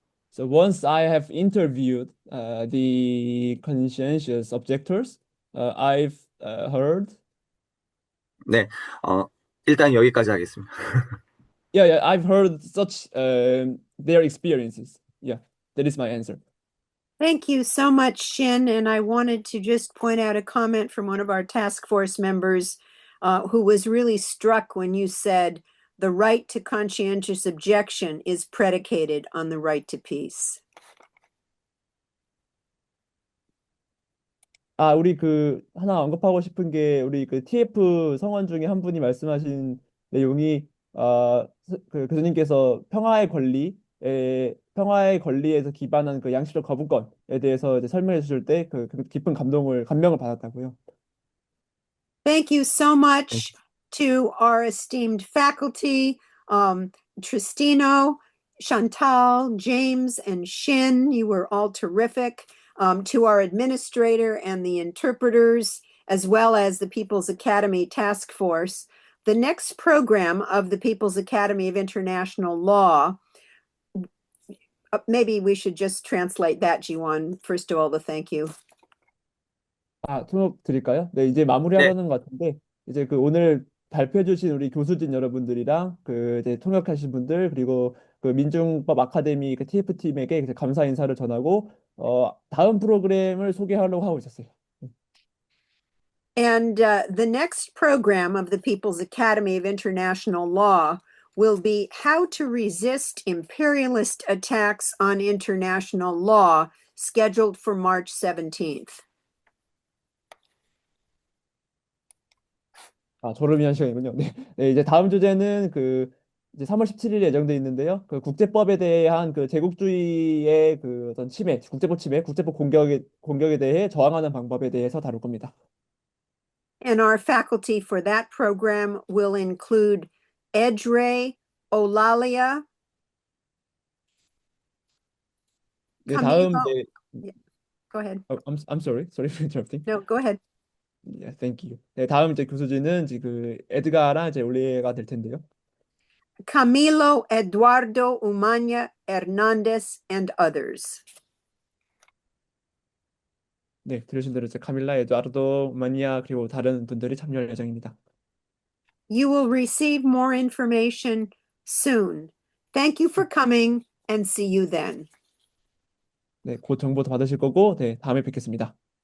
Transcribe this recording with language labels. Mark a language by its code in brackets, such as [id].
[en] So once I have interviewed the conscientious objectors, I've heard. [ko] 네, 일단 여기까지 하겠습니다. [en] Yeah, I've heard such their experiences. Yeah, that is my answer. Thank you so much, Shin. And I wanted to just point out a comment from one of our task force members who was really struck when you said the right to conscientious objection is predicated on the right to peace. [ko] 우리 하나 언급하고 싶은 게 우리 TF 성원 중에 한 분이 말씀하신 내용이 교수님께서 평화의 권리에서 기반한 그 양식적 거부권에 대해서 이제 설명해 주실 때 깊은 감명을 받았다고요. [en] Thank you so much to our esteemed faculty, Tristino, Chantal, James, and Shin. You were all terrific. To our administrator and the interpreters, as well as the People's Academy Task Force. The next program of the People's Academy of International Law, maybe we should just translate that, Jiwon. First of all, the thank you. [ko] 통역 드릴까요? 네, 이제 마무리하려는 것 같은데, 이제 오늘 발표해주신 우리 교수진 여러분들이랑 이제 통역하신 분들, 그리고 민중법 아카데미 TF팀에게 감사 인사를 전하고, 다음 프로그램을 소개하려고 하고 있었어요. [en] And the next program of the People's Academy of International Law will be How to Resist Imperialist Attacks on International Law, scheduled for March 17th. [ko] 졸음이 한 시간이군요. 네, 이제 다음 주제는 이제 3월 17일에 예정돼 있는데요. 국제법에 대한 제국주의의 어떤 침해, 국제법 침해, 국제법 공격에 대해 저항하는 방법에 대해서 다룰 겁니다. [en] And our faculty for that program will include Edre Olalia. [ko] 네, 다음 [en] Camilo. Yeah, go ahead. I'm sorry for interrupting. No, go ahead. Yeah, thank you. [ko] 네, 다음 이제 교수진은 이제 그 에드가랑 이제 올리에가 될 텐데요. [en] Camilo Eduardo Umaña Hernandez and others. [ko] 네, 들으신 대로 이제 카밀라, 에두아르도, 마니아 그리고 다른 분들이 참여할 예정입니다. [en] You will receive more information soon. Thank you for coming and see you then. [ko] 네, 곧 정보 더 받으실 거고, 네, 다음에 뵙겠습니다.